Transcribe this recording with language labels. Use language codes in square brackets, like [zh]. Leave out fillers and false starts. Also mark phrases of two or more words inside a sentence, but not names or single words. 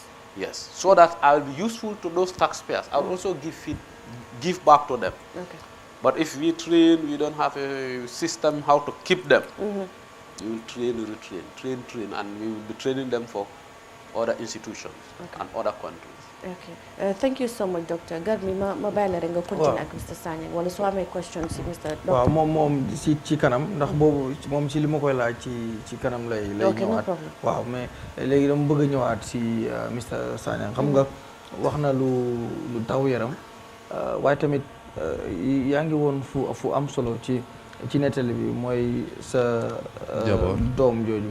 [en] Yes, so that I'll be useful to those taxpayers. I'll also give back to them. But if we train, we don't have a system how to keep them. You will train, retrain, and we will be training them for other institutions and other countries. Okay. Thank you so much, Doctor. [wo] Garmi, ma bàyyi la rek nga continue ak Mr. Sanyang wala soo amee question si Mr. Doctor. waaw moom ci kanam ndax boobu moom ci li ma koy laaj ci kanam lay ñëwaat. waaw mais léegi dama bëgg a ñëwaat si Mr. Sanyang. xam nga wax na lu daw yaram waaye tamit yaa ngi woon fu am solo ci nettali bi mooy sa doom jooju.